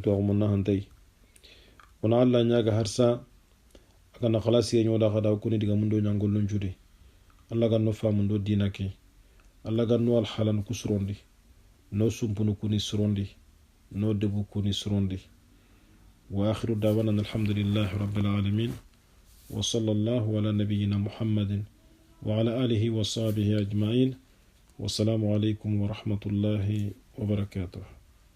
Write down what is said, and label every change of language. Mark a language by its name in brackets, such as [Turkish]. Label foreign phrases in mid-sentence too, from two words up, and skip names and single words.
[Soninke] tuwaxu mun nahantey wona allah ñaga harsa agana xalasiye ñoda xada kuni diga mundo ñangollun judi allah ganno famundo dina ke allah ganno alhalan ku surondi no sumpunu kuni surondi no debu kuni surondi [Arabic] وآخر دعوانا الحمد لله رب العالمين وصلى الله على نبينا محمد وعلى آله وصحبه أجمعين والسلام عليكم ورحمة الله وبركاته.